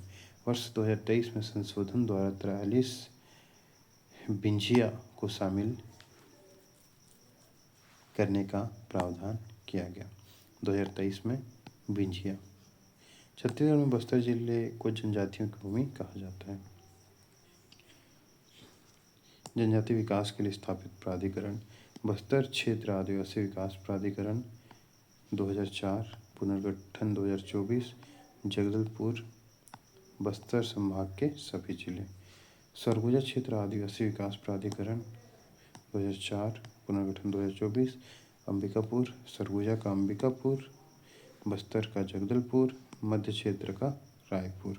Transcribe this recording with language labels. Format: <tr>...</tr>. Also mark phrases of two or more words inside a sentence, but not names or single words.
<hi>वर्ष 2023 में संशोधन द्वारा 43 बिंझिया को शामिल करने का प्रावधान किया गया। 2023 में बिंझिया। छत्तीसगढ़ में बस्तर जिले को जनजातियों की भूमि कहा जाता है। जनजाति विकास के लिए स्थापित प्राधिकरण बस्तर क्षेत्र आदिवासी विकास प्राधिकरण 2004, पुनर्गठन 2024, जगदलपुर बस्तर संभाग के सभी जिले। सरगुजा क्षेत्र आदिवासी विकास प्राधिकरण 2004, पुनर्गठन 2024, अंबिकापुर, सरगुजा का अंबिकापुर, बस्तर का जगदलपुर, मध्य क्षेत्र का रायपुर।</hi>